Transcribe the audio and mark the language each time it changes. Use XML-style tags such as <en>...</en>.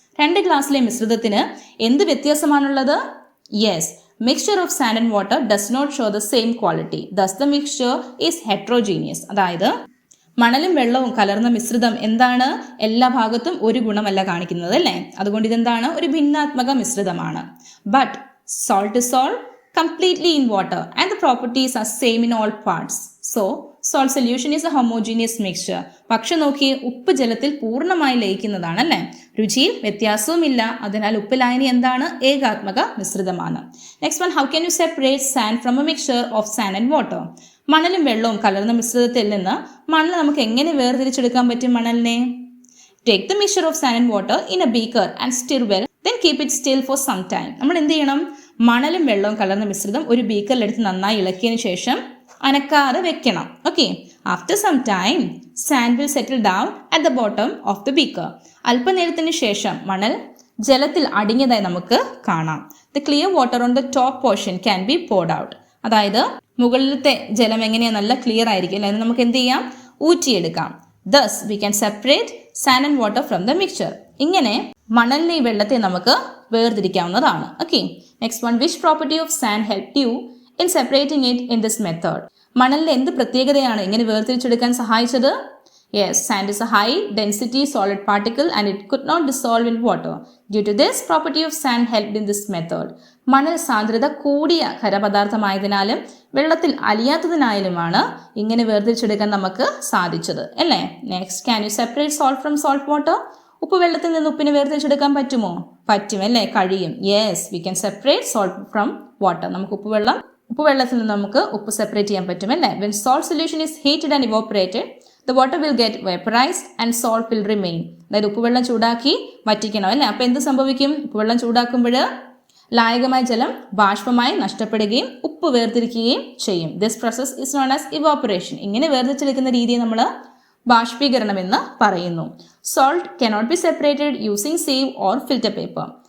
<ml>രണ്ട് ക്ലാസ്സിലെ മിശ്രിതത്തിന് എന്ത് വ്യത്യാസമാണുള്ളത്?</ml> <en>Yes, mixture of sand and water does not show the same quality, thus the mixture is heterogeneous.</en> <ml>അതായത് മണലും വെള്ളവും കലർന്ന മിശ്രിതം എന്താണ്? എല്ലാ ഭാഗത്തും ഒരു ഗുണമല്ല കാണിക്കുന്നത് അല്ലേ. അതുകൊണ്ട് ഇതെന്താണ്? ഒരു ഭിന്നാത്മക മിശ്രിതമാണ്.</ml> <en>But salt dissolved completely in water and the properties are same in all parts. So, salt solution is a homogeneous mixture.</en> <ml>പക്ഷെ നോക്കിയേ, ഉപ്പ് ജലത്തിൽ പൂർണ്ണമായി ലയിക്കുന്നതാണ് അല്ലേ. രുചിയിൽ വ്യത്യാസവുമില്ല. അതിനാൽ ഉപ്പ് ലായനി എന്താണ്? ഏകാത്മക മിശ്രിതമാണ്.</ml> <en>Next one, how can you separate sand from a mixture of sand and water?</en> <ml>മണലും വെള്ളവും കലർന്ന മിശ്രിതത്തിൽ നിന്ന് മണൽ നമുക്ക് എങ്ങനെ വേർതിരിച്ചെടുക്കാൻ പറ്റും?</ml> <en>മണലിനെ take the mixture of sand and water in a beaker and stir well, then keep it still for some time.</en> <ml>നമ്മൾ എന്ത് ചെയ്യണം? മണലും വെള്ളവും കലർന്ന മിശ്രിതം ഒരു ബീക്കറിലെടുത്ത് നന്നായി ഇളക്കിയതിനു ശേഷം അനക്കാതെ വെക്കണം. Okay.</ml> <en>After some time sand will settle down at the bottom of the beaker.</en> <ml>അല്പനേരത്തിന് ശേഷം മണൽ ജലത്തിൽ അടിഞ്ഞതായി നമുക്ക് കാണാം.</ml> <en>The clear water on the top portion can be poured out.</en> <ml>അതായത് മുകളിലത്തെ ജലം എങ്ങനെയാണ് നല്ല ക്ലിയർ ആയിരിക്കും അല്ലെ, നമുക്ക് എന്ത് ചെയ്യാം, ഊറ്റിയെടുക്കാം.</ml> <en>Thus we can separate sand and water from the mixture.</en> <ml>ഇങ്ങനെ മണലിനെ വെള്ളത്തെ നമുക്ക് വേർതിരിക്കാവുന്നതാണ്. Okay.</ml> <en>Next one, which property of sand help you in separating it in this method?</en> <ml>മണലിന്റെ എന്ത് പ്രത്യേകതയാണ് ഇങ്ങനെ വേർതിരിച്ചെടുക്കാൻ സഹായിച്ചത്?</ml> <en>Yes, sand is a high density solid particle and it could not dissolve in water. Due to this property of sand helped in this method.</en> <ml>മണൽ സാന്ദ്രത കൂടിയ ഖരപദാർത്ഥമായതിനാലും വെള്ളത്തിൽ അലിയാത്തതിനാലുമാണ് ഇങ്ങനെ വേർതിരിച്ചെടുക്കാൻ നമുക്ക് സാധിച്ചത് അല്ലേ.</ml> <en>Next, can you separate salt from salt water?</en> <ml>ഉപ്പ് വെള്ളത്തിൽ നിന്ന് ഉപ്പിനെ വേർതിരിച്ചെടുക്കാൻ പറ്റുമോ? പറ്റും അല്ലേ, കഴിയും.</ml> <en>Yes, we can separate salt from water.</en> <ml>നമുക്ക് ഉപ്പുവെള്ളത്തിൽ നിന്ന് നമുക്ക് ഉപ്പ് സെപ്പറേറ്റ് ചെയ്യാൻ പറ്റും അല്ലേ.</ml> <en>When salt solution is heated and evaporated the water will get vaporized and salt will remain.</en> <ml>അതായത് ഉപ്പുവെള്ളം ചൂടാക്കി വറ്റിക്കണം അല്ലേ. അപ്പോൾ എന്ത് സംഭവിക്കും? ഉപ്പുവെള്ളം ചൂടാക്കുമ്പോൾ ലായകമായ ജലം ബാഷ്പമായി നഷ്ടപ്പെടുകയും ഉപ്പ് വേർതിരിക്കുകയും ചെയ്യും.</ml> <en>This process is known as evaporation.</en> <ml>ഇങ്ങനെ വേർതിരിച്ചെടുക്കുന്ന രീതിയെ നമ്മൾ ബാഷ്പീകരണം എന്ന് പറയുന്നു.</ml> <en>Salt cannot be separated using sieve or filter paper.</en>